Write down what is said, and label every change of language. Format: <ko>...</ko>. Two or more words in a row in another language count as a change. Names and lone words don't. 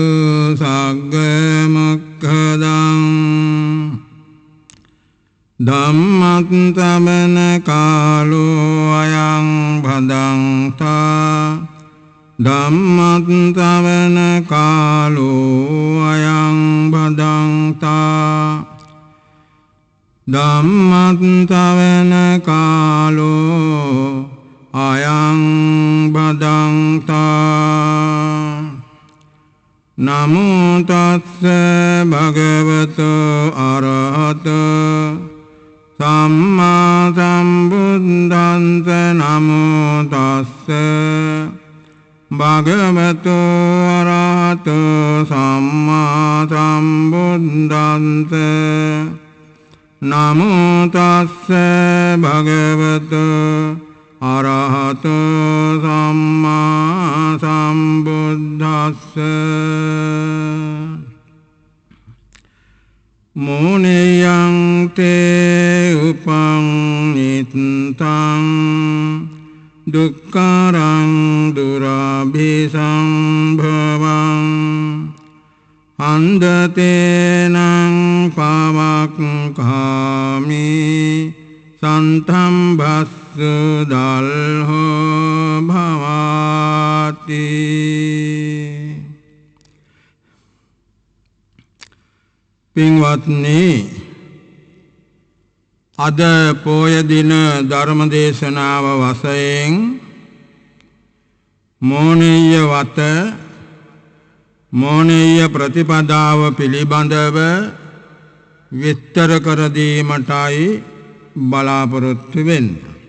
<pi>सग्गमुक्खदम् धम्मश्रवण कालो अयं भदन्ता धम्मश्रवण कालो अयं भदन्ता धम्मश्रवण कालो अयं भदन्ता नमो तस्स भगवतो अरहतो सम्मा सम्बुद्धस्स नमो तस्स भगवतो अरहतो सम्मा सम्बुद्धस्स नमो तस्स भगवतो अरहतो सम्मा सम्बुद्धस्स मुनियं ते उपनितं दुःखरं दुरभिसम्भवम् अन्धतेनं पवक्खामि सन्तं भस्सुदल्हो भवाति පින්වත්නි</pi> <si>අද පොය දින ධර්ම දේශනාව වශයෙන් මෝනීය වත මෝනීය ප්‍රතිපදාව පිළිබඳව විස්තර කර දීමටයි බලාපොරොත්තු වෙන්නේ.</si>